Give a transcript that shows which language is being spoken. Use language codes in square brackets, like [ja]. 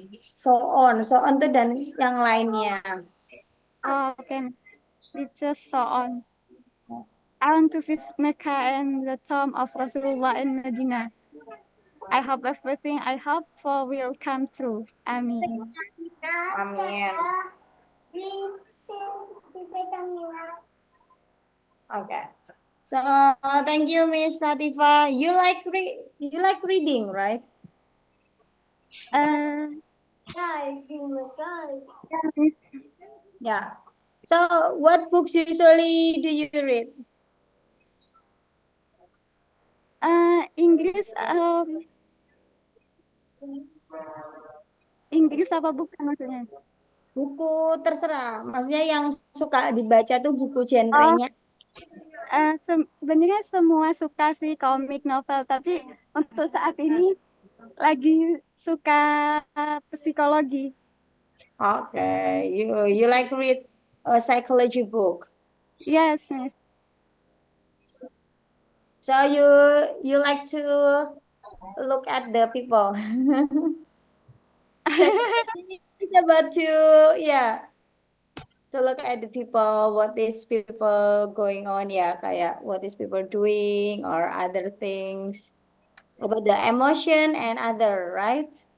[id] SOON, so on itu dan yang lainnya. [en] Okay, beaches, so on. I want to visit Mecca and the tomb of Rasulullah in Medina. I hope everything I hope for will come true. Amin. Amin. Okay. So thank you, Miss Latifa. You like reading, right? Yeah, Miss. Yeah. So what books usually do you read? [id] Inggris, Inggris apa bukan maksudnya? Buku terserah. Maksudnya yang suka dibaca tuh buku genrenya. Sebenarnya semua suka sih komik novel, tapi untuk saat ini lagi suka psikologi. [en] Okay, you like read a psychology book. Yes, Miss. So you like to look at the people. It's about to, yeah, to look at the people, what is people going on, ya, kayak what is people doing or other things about the emotion and other, right?